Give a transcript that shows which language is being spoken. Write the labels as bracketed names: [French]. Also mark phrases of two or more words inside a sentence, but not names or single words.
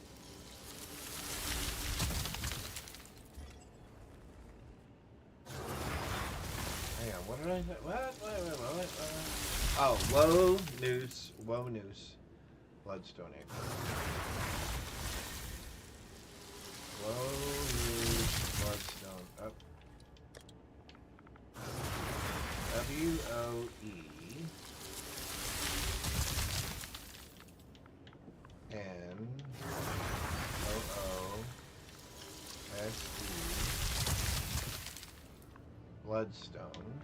[English] Hang on, what did I say? What? Oh, Wonus. Bloodstone Amulet. Bloodstone. Up. W-O-E. N-O-O-S-E. Bloodstone.